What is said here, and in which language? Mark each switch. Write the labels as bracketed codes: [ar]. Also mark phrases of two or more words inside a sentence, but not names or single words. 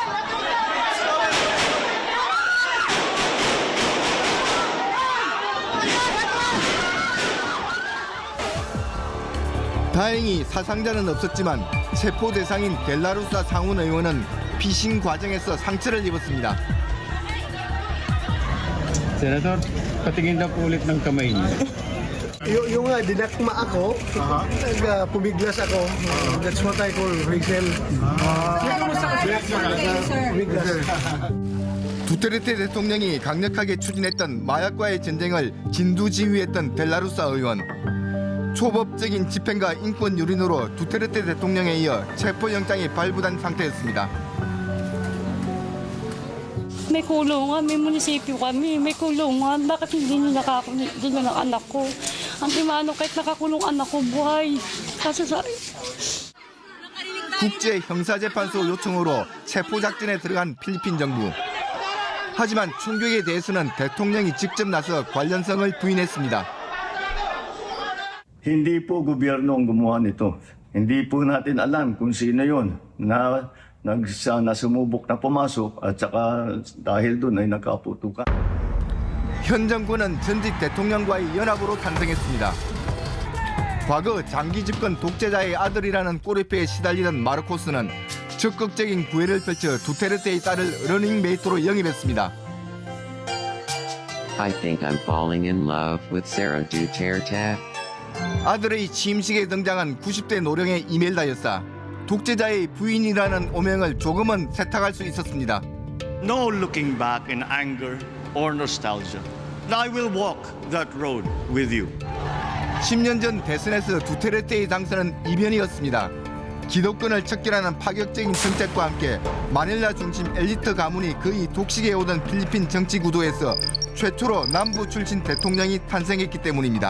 [ko] 다행히 사상자는 없었지만 체포 대상인 델라루사 상원 의원은 피신 과정에서 상처를 입었습니다. [tl] Senator, patingin na po ulit ng kamay niyo. Yung dinakma ako, pumiglas ako. [en] That's what I call Rachel. [tl] Pumiglas. [ko] 두테르테 대통령이 강력하게 추진했던 마약과의 전쟁을 진두지휘했던 델라루사 의원. 초법적인 집행과 인권 유린으로 두테르테 대통령에 이어 체포영장이 발부된 상태였습니다. [tl] May kulungan, may munisipyo kami, may kulungan. Bakit hindi nyo nakakulong ng anak ko? Ang imano kahit nakakulong anak ko, buhay. Kaso sa... [ko] 국제 형사재판소 요청으로 체포작전에 들어간 필리핀 정부. 하지만 충격에 대해서는 대통령이 직접 나서 관련성을 부인했습니다. [tl] Hindi po gobyerno ang gumawa nito. Hindi po natin alam kung sino yun na sumubok na pumasok at saka dahil doon ay nagkaputukan. [ko] 현 정부는 전직 대통령과의 연합으로 탄생했습니다. 과거 장기 집권 독재자의 아들이라는 꼬리표에 시달리던 마르코스는 적극적인 구애를 펼쳐 두테르테의 딸을 러닝메이트로 영입했습니다. [en] I think I'm falling in love with Sarah Duterte. [ko] 아들의 취임식에 등장한 90대 노령의 이멜다 여사. 독재자의 부인이라는 오명을 조금은 세탁할 수 있었습니다. [en] No looking back in anger or nostalgia. I will walk that road with you. [ko] 10년 전 대선에서 두테르테의 당선은 이변이었습니다. 기득권을 척결하는 파격적인 정책과 함께 마닐라 중심 엘리트 가문이 거의 독식해 오던 필리핀 정치 구도에서 최초로 남부 출신 대통령이 탄생했기 때문입니다.